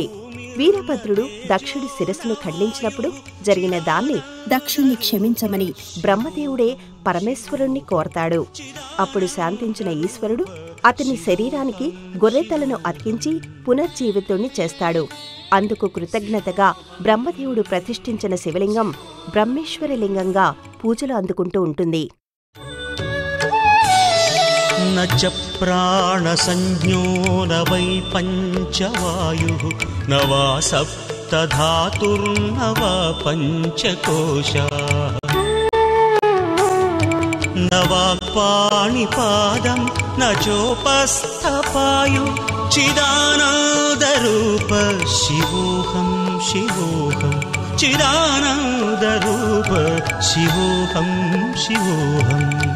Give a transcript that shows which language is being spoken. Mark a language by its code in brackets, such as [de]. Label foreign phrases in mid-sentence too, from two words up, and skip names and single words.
[te] వీరభద్రుడు దక్షుడి శిరస్సును ఖండించినప్పుడు జరిగిన దాన్ని దక్షుణ్ణి క్షమించమని బ్రహ్మదేవుడే పరమేశ్వరుణ్ణి కోరతాడు. అప్పుడు శాంతించిన ఈశ్వరుడు అతని శరీరానికి గొర్రెతలను అతికించి పునర్జీవితుణ్ణి చేస్తాడు. అందుకు కృతజ్ఞతగా బ్రహ్మదేవుడు ప్రతిష్ఠించిన శివలింగం బ్రహ్మేశ్వరలింగంగా పూజలు అందుకుంటూ ఉంటుంది. [sa] न च प्राणसंज्ञो न वै पञ्चवायुः न वा सप्तधातुर्न वा पञ्चकोशाः न वाक्पाणिपादं न चोपस्थपायु चिदानन्दरूप शिवोऽहं शिवोऽहं चिदानन्दरूप शिवोऽहं शिवोऽहम्